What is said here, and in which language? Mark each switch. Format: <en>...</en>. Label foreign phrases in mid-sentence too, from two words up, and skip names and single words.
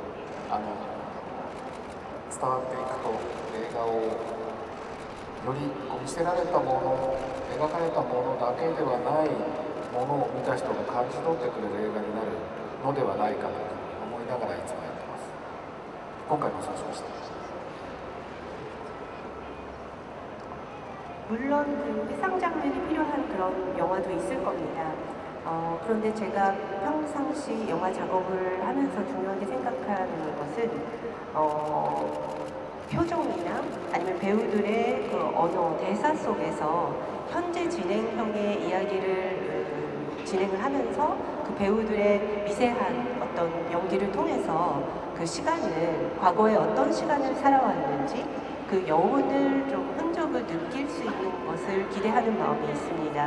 <ja>伝わっていくと映画をより見せられたもの、描かれたものだけではないものを見た人が感じ取ってくれる映画になるのではないかと思いながらいつもやってます。今回もそうしました。</ja> <ko>물론 그 회상 장면이 필요한 그런 영화도 있을 겁니다. 그런데 제가 평상시 영화 작업을 하면서 중요하게 생각하는 것은 표정이나 아니면 배우들의 그 언어, 대사 속에서 현재 진행형의 이야기를 진행을 하면서 그 배우들의 미세한 어떤 연기를 통해서 그 시간을, 과거에 어떤 시간을 살아왔는지 그 여운을 좀 흔적을 느낄 수 있는 것을 기대하는 마음이 있습니다.</ko>